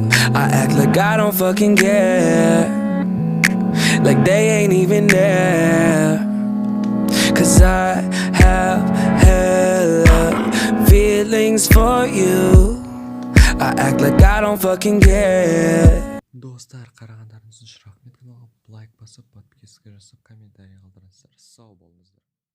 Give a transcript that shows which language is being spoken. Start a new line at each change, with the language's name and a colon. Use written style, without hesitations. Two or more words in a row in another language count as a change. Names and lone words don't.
English: I act like I don't fucking care, like they ain't even there. Cause I have hella feelings for you. I act like I don't fucking care.
Kazakh: Достар, қарағандарыңыз үшін рахмет. Каналға лайк басып, подписка жасап, комментарий қалдырыңыздар. Сау болыңыздар.